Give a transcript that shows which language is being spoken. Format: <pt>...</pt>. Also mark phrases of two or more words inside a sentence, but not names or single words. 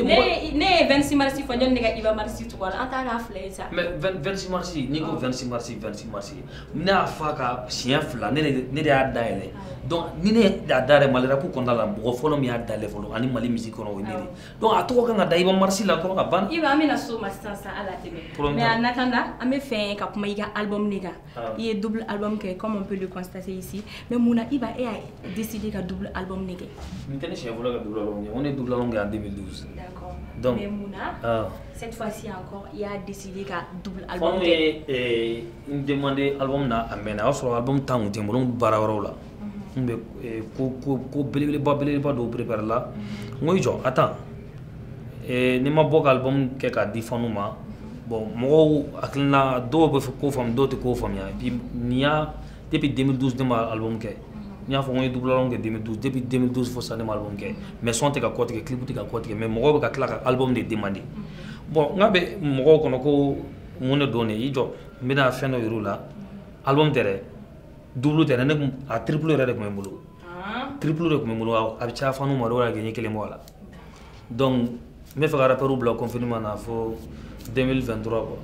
<bm>ne ye 26 mars fɔ ɲɔni ne ka Iba Mars tugu a la an t'a k'a fila ye sa. mais 26 mars n'i ko 26 mars ne y'a fɔ a ka siɲɛ fila ne de y'a dayɛlɛ donc ni ne y'a dayɛlɛ Mali rap kɔnɔna la mɔgɔ fɔlɔ min y'a dayɛlɛ fɔlɔ ani Mali musique kɔnɔ o ye ne de donc a tɔgɔ kan ka da Iba Mars la dɔrɔn ka ban. Iba an bɛna so ma sisan sa ala tɛmɛ</bm> <fr>mais en attendant</fr> <bm>an bɛ fɛ ka kuma i ka album de kan i ye</bm> <fr>double album</fr> <bm>kɛ</bm> <fr>comme on peut le constater ici mais</fr> <bm>mun na Iba e y'a décidé ka</bm> <fr>double album</fr> <bm>de kɛ. nin tɛ ne siɲɛ fɔlɔ ka</bm> <fr>double album</fr> <bm>kɛ</bm> <fr>on est double album</fr> <bm>kɛ en 2012. d'accord donc mais mun na</bm> <fr>cette fois-ci encore</fr> <bm>i y'a décidé ka</bm> <fr>double album</fr> <bm>kɛ. fɔlɔ ye n demandé album na a mɛnna a y'a sɔrɔ album temps kun tɛ n bolo n baara wɛrɛw la n bɛ ko belebeleba dɔw préparer la n ko i jɔ attends ni ma bɔ ka album kɛ k'a di fanu ma bon mɔgɔw hakilina dɔw bɛ ko faamu dɔw tɛ ko faamuya puis nin y'a depuis 2012 ne ma album kɛ n y'a fɔ n ko ye</bm> <fr>double album</fr> <bm>kɛ 2012 depuis 2012 fo sisan ne ma album kɛ mais son tɛ ka kɔtigɛ clip tɛ ka kɔtigɛ mais mɔgɔw bɛ ka tila ka album de demander bon n k'a bɛ mɔgɔw kɔnɔ ko mun de don ne i jɔ n bɛna fɛn dɔ yir'u la album tɛ dɛ double tɛ dɛ ne kun a triple yɛrɛ de tun bɛ n bolo triple de tun bɛ n bolo a bɛ caya fanu ma dɔw yɛrɛ kɛ n ye kelen bɔ a la donc n bɛ fɛ ka rappeur bila confinement na fo 2023 quoi.</bm>